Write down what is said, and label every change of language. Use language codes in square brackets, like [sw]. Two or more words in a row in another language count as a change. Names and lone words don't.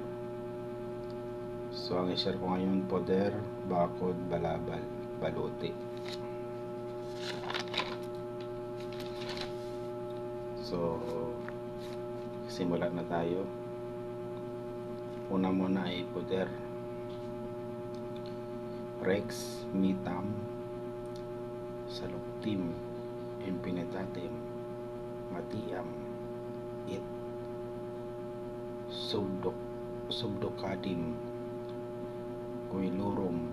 [tl] So ang i-share ko ngayon poder, bakod, balabal, baluti. So simulan na tayo. Una muna ay poder. [la] Rex, Mitam, Saloctim, Impinitatem, Matiam, It, Subdocadim, Coilorum,